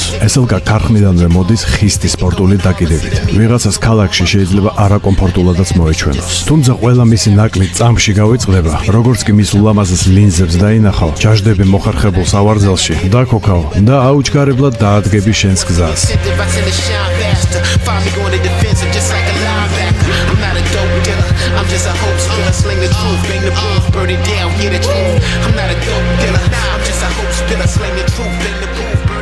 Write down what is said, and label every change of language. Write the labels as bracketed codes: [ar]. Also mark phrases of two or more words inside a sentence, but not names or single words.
[ka] SLK ქარხნიდანვე მოდის ხისტი სპორტული დაკიდებით. ვიღაცას ქალაქში შეიძლება არაკომფორტულადაც მოეჩვენოს. თუმცა ყველა მისი ნაკლი წამში გავიწყდება, როგორც კი მის ულამაზეს ლინზებს დაინახავ, ჩაждები მოხერხებულ სავარძელში, დაქოქავ და აუჩქარებლად დაადგები შენს გზას. [en] I'm just a hope spiller, sling the truth, bang the booth, burn it down, hear the truth. I'm not a dope dealer, I'm just a hope spiller, sling the truth, bang the booth.